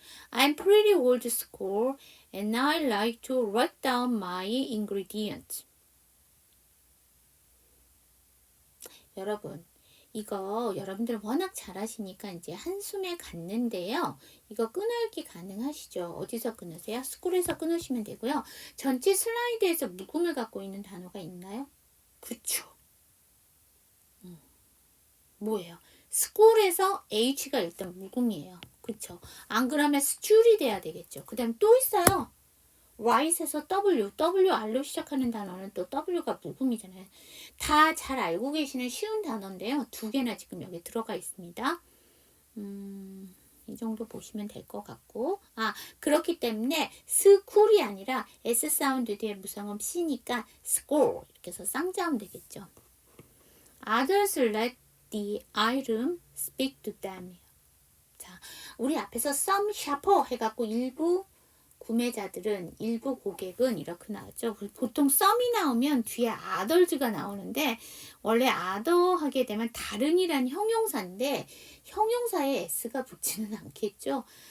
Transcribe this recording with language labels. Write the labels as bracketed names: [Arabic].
[English] I'm pretty old school and I like to write down my ingredients. [Korean] 여러분, 이거 여러분들 워낙 잘하시니까 이제 한숨에 갔는데요. 이거 끊기 가능하시죠? 어디서 끊으세요? 스쿨에서 끊으시면 되고요. 전체 슬라이드에서 묵음을 갖고 있는 단어가 있나요? 그쵸. 뭐예요? 스쿨에서 H가 일단 묵음이에요. 그쵸. 안 그러면 스툴이 돼야 되겠죠. 그 다음에 또 있어요. right에서 R로 시작하는 단어는 또 W가 묵음이잖아요. 다 잘 알고 계시는 쉬운 단어인데요. 두 개나 지금 여기 들어가 있습니다. 이 정도 보시면 될 것 같고, 그렇기 때문에 스쿨이 아니라 S 사운드 뒤에 무성음 C니까 school 이렇게 해서 쌍자음 되겠죠. [English] Others let the item speak to them. [Korean] 자, 우리 앞에서 some shopper 해갖고 일부 구매자들은, 일부 고객은 이렇게 나왔죠. 보통 some이 나오면 뒤에 others가 나오는데 원래 other 하게 되면 다른이란 형용사인데 형용사에 s가 붙지는 않겠죠.